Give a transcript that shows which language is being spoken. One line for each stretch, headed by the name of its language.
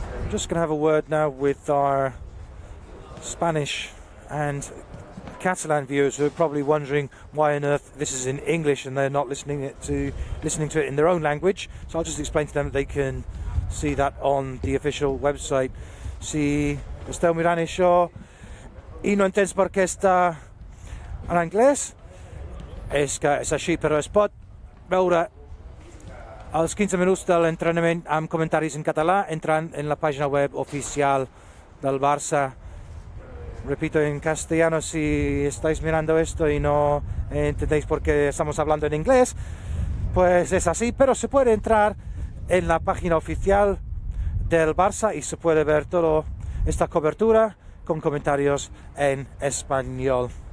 English: Just going to have a word now with our Spanish and Catalan viewers who are probably wondering why on earth this is in English and they're not listening to it in their own language. So I'll just explain to them that they can see that on the official website.
Catalan: Si esteu mirant això i no entens per què està en anglès, és que és així, però es pot veure als 15 minuts de l'entrenament amb comentaris en català entrant en la página web oficial del Barça.
Spanish: Repito en castellano, si estáis mirando esto y no entendéis por qué estamos hablando en inglés, pues es así, pero se puede entrar en la página oficial del Barça y se puede ver toda esta cobertura con comentarios en español.